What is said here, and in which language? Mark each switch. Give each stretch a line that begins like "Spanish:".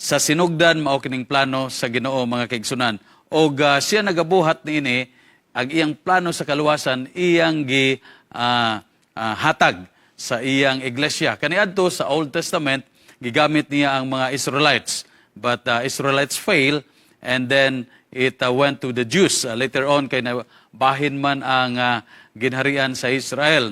Cebuano: Sa sinugdan, mao kining plano sa Ginoo mga kaigsunan. O siya nagabuhat niini, ang iyang plano sa kaluwasan, iyang hatag sa iyang iglesia. Kaniadto sa Old Testament, gigamit niya ang mga Israelites.
English: But Israelites fail, and then it went to the Jews. Later on,
Cebuano: kay bahin man ang ginharian sa Israel.